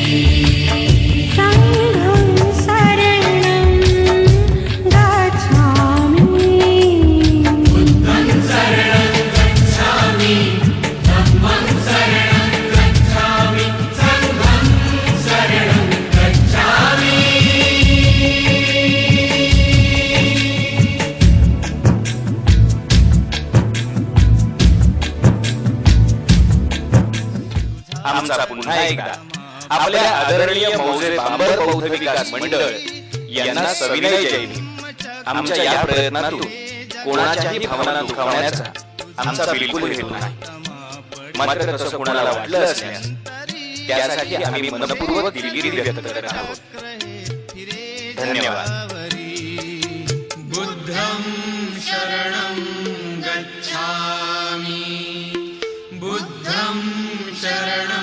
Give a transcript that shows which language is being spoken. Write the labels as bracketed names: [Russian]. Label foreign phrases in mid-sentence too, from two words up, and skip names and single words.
[Pali] संघं शरणं गच्छामि बुद्धं शरणं गच्छामि धम्मं शरणं गच्छामि संघं शरणं गच्छामि [Marathi] आमचा पुन्हा एकदा आपल्या आदरणीय मौजे बांबर बौद्ध विकास मंडळ यांना सविनय जय भीम. आमच्या या प्रयत्नातून कोणाच्याही भावना दुखावण्याचा आमचा बिलकुल हेतू नाही. मात्र तसं कोणाला वाटलं असल्यास त्यासाठी आम्ही मनपूर्वक दिलगिरी व्यक्त करत आहोत. धन्यवाद. [Pali] बुद्धं शरणं गच्छामि बुद्धं शरणं